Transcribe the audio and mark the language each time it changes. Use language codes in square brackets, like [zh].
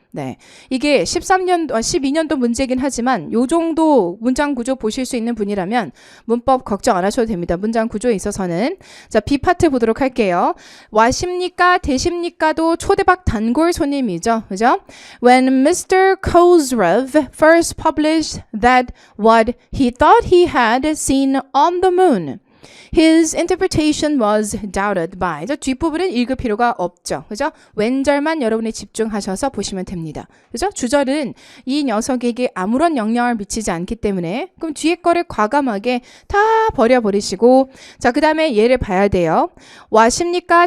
[ko] 네, 이게 12년도 문제이긴 하지만 요 정도 문장 구조 보실 수 있는 분이라면 문법 걱정 안 하셔도 됩니다. 문장 구조에 있어서는. 자, B 파트 보도록 할게요. 와십니까? 되십니까도 초대박 단골 손님이죠. 그죠? [en] When Mr. Kozlov first published that what he thought he had seen on the moon, his interpretation was doubted by. [ko] 저 뒷부분은 읽을 필요가 없죠. 그죠? 왼절만 여러분이 집중하셔서 보시면 됩니다. 그죠? 주절은 이 녀석에게 아무런 영향을 미치지 않기 때문에 그럼 뒤에 거를 과감하게 다 버려버리시고 자, 그 다음에 얘를 봐야 돼요. 와십니까?